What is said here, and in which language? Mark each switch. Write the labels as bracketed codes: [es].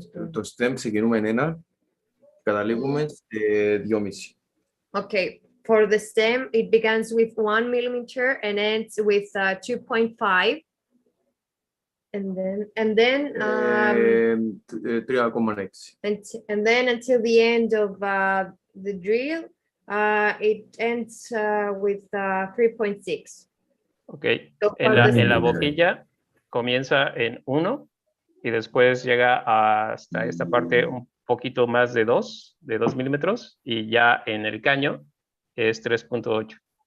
[el] Το stem ξεκινούμε εν 1, καταλήγουμε σε 2,5. [en] Okay, for the stem, it begins with 1 millimeter and ends with 2.5. And then 3,6. And then until the end of the drill, it ends with 3.6. Okay. [es] En la boquilla comienza en 1 y después llega hasta esta parte un poquito más de 2 milímetros, y ya en el caño es 3.8.